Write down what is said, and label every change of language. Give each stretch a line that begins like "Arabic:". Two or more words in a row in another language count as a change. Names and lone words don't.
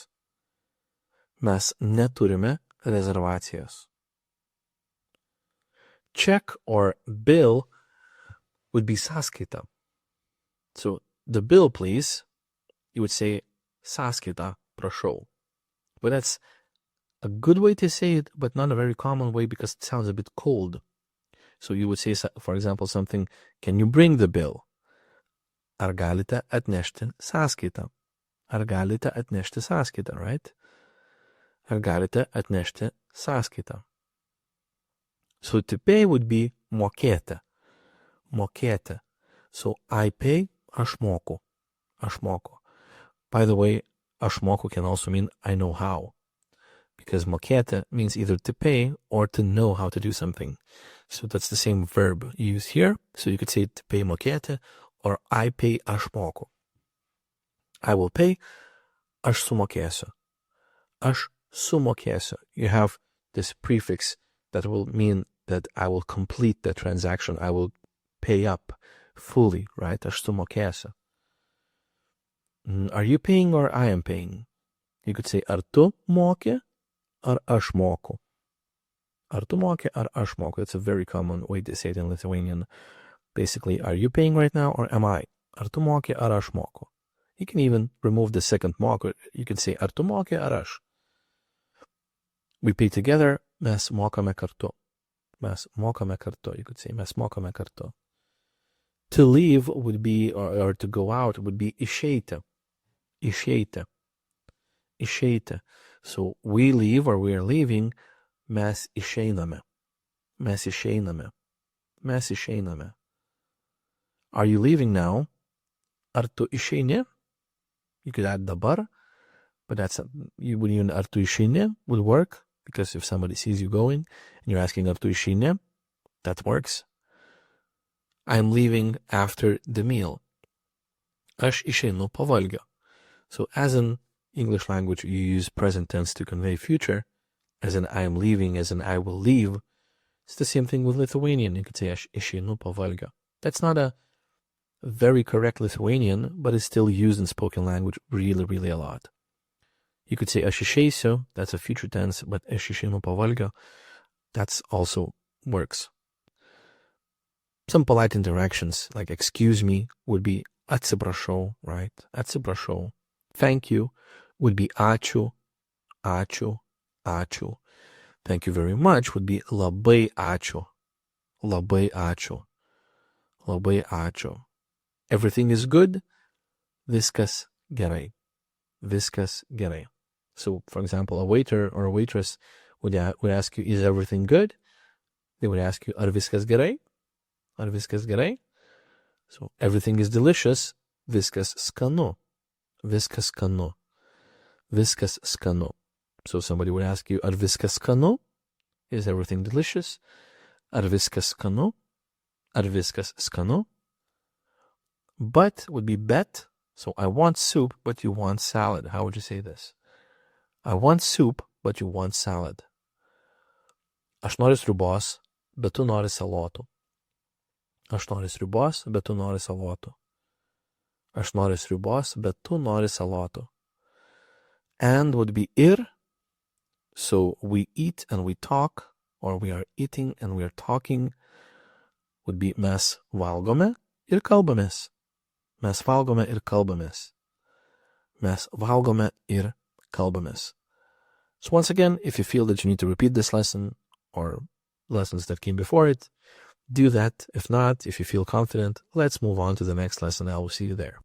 Lithuanian: Mes neturime rezervacijos.
English: Check or bill would be sąskaita. So the bill, please, you would say
Lithuanian: sąskaita, prašau.
English: But that's a good way to say it, but not a very common way because it sounds a bit cold. So you would say, for example, something, can you bring the bill?
Lithuanian: Ar galite atnešti sąskaitą? Ar galite atnešti sąskaitą, right? Ar galite atnešti sąskaitą?
English: So to pay would be mokėti.
Lithuanian: Mokėti.
English: So I pay,
Lithuanian: aš moku. Aš moku.
English: By the way,
Lithuanian: aš moku
English: can also mean I know how. Because mokėti means either to pay or to know how to do something. So that's the same verb you use here. So you could say to pay mokėti or I pay,
Lithuanian: aš moku.
English: I will pay,
Lithuanian: aš sumokėsiu. Aš sumokėsiu.
English: You have this prefix that will mean that I will complete the transaction. I will pay up fully, right?
Lithuanian: Aš sumokėsiu.
English: Are you paying or I am paying? You could say
Lithuanian: ar tu moki, ar aš moku. Ar tu moki, ar aš moku.
English: That's a very common way to say it in Lithuanian. Basically, are you paying right now or am I?
Lithuanian: Ar tu moki, ar aš moku.
English: You can even remove the second moku. You can say
Lithuanian: ar tu moki, ar aš.
English: We pay together,
Lithuanian: mes mokame kartu. Mes mokame kartu.
English: You could say
Lithuanian: mes mokame kartu.
English: To leave would be, or to go out would be išeiti.
Lithuanian: Išeiti. Išeiti.
English: So we leave or we are leaving,
Lithuanian: mes išeiname. Mes išeiname. Mes išeiname.
English: Are you leaving now?
Lithuanian: Ar tu išeini?
English: You could add dabar, but you would even
Lithuanian: ar tu išeini
English: would work, because if somebody sees you going and you're asking
Lithuanian: ar tu išeini,
English: that works. I'm leaving after the meal.
Lithuanian: Aš išeinu po valgio.
English: So as in English language, you use present tense to convey future, as in I am leaving, as in I will leave. It's the same thing with Lithuanian. You could say
Lithuanian: aš išeinu po valgio.
English: That's not a very correct Lithuanian, but it's still used in spoken language really, really a lot. You could say
Lithuanian: aš išeisiu,
English: that's a future tense, but
Lithuanian: aš išeinu po valgio,
English: that's also works. Some polite interactions, like excuse me, would be atsiprašau, right? Atsiprašau. Thank you would be
Lithuanian: ačiū, ačiū, ačiū.
English: Thank you very much would be
Lithuanian: labai ačiū, labai ačiū, labai ačiū.
English: Everything is good,
Lithuanian: viskas gerai. Viskas gerai.
English: So, for example, a waiter or a waitress would ask you, is everything good? They would ask you,
Lithuanian: ar viskas gerai? Ar viskas gerai?
English: So, everything is delicious.
Lithuanian: Viskas skanu. Viskas skanu. Viskas skanu.
English: So, somebody would ask you,
Lithuanian: ar viskas skanu?
English: Is everything delicious?
Lithuanian: Ar viskas skanu? Ar viskas skanu?
English: But would be bet. So, I want soup, but you want salad. How would you say this? I want soup, but you want salad.
Lithuanian: Aš noriu sriubos, bet tu nori salotų. Aš noriu sriubos, bet tu nori salotų. Aš noriu sriubos, bet tu nori salotų.
English: And would be ir. So, we eat and we talk, or we are eating and we are talking. Would be
Lithuanian: mes valgome ir kalbamės. Mes valgome ir kalbamės. Mes valgome ir kalbamės.
English: So once again, if you feel that you need to repeat this lesson or lessons that came before it, do that. If not, if you feel confident, let's move on to the next lesson. I will see you there.